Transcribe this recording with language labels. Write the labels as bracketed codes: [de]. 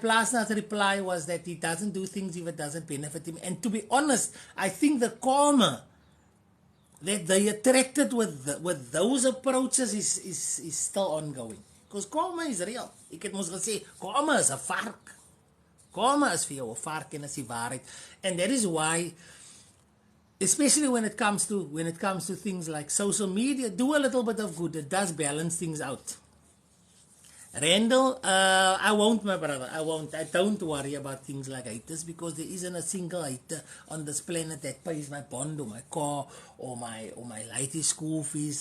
[en] Plasnar's reply was that he doesn't do things if it doesn't benefit him. And to be honest, I think the karma that they attracted with those approaches is still ongoing. Because karma is real. [af] Ek het mos gesê, karma is 'n vark. Karma is vir jou 'n vark en is die waarheid. [en] And that is why, especially when it comes to things like social media, do a little bit of good. It does balance things out. Randall, I won't, my brother. I won't. I don't worry about things like haters, because there isn't a single hater on this planet that pays my bond or my car or my lady school fees.